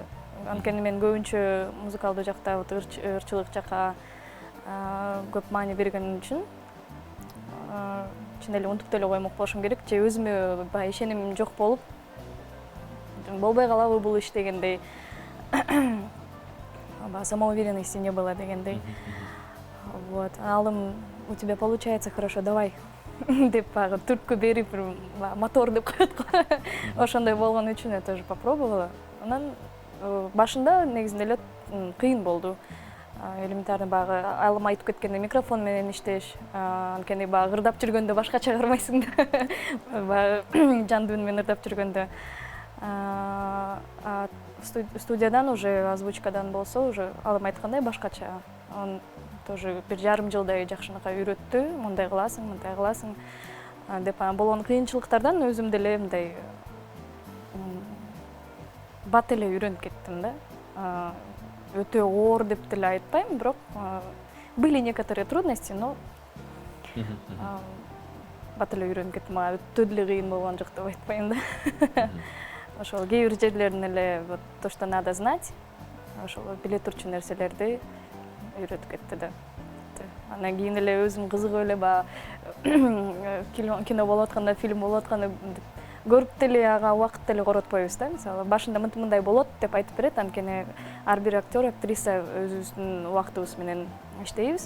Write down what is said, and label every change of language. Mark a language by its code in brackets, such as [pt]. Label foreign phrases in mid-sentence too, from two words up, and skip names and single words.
[ky] Анткени мен көбүнчө музыкалдуу жакта, ырчылык жакка көп маани берген үчүн чын эле унутуп деле коймок болушум керек. Же өзүмө баягы ишенимим жок болуп, болбой калабы бул иш дегендей. [ru] Самоуверенности не было дегендей. [ky] Вот. [ru] Алым, у тебя получается хорошо, давай. [ky] Деп баягы түрткү берип, мотор деп коет го. Ошондой болгон үчүн [ru] я тоже попробовала. [ky] Анан башында негизинде эле кыйын болду. Элементарный баягы алым айтып кеткенде микрофон менен иштеш, анткени баягы ырдап жүргөндө башкача ырмайсың да. Баягы жандуу үн менен ырдап жүргөндө. Студиядан уже озвучкадан болсо уже алым айткандай башкача. [ru] Он тоже [ky] бир жарым жылдай жакшынакай үйрөттү. Мындай кыласың деп болгон кыйынчылыктардан өзүм деле мындай бат эле үйрөнүп кеттим да. Өтө оор деп деле айтпайм, бирок [ru] были некоторые трудности, но [ky] бат эле үйрөнүп кеттим. Өтө деле кыйын болгон жок деп айтпайм да. Ошол кээ бир жерлерин эле [ru] вот то, что надо знать, [ky] ошол биле турчу нерселерди үйрөтүп кетти да. Анан кийин эле өзүм кызыгып эле кино болуп атканда, фильм болуп атканда көрүп деле ага убакыт деле коротпойбуз да. Мисалы башында мындай болот деп айтып берет, анткени ар бир актер, актриса өзүбүздүн убактыбыз менен иштейбиз.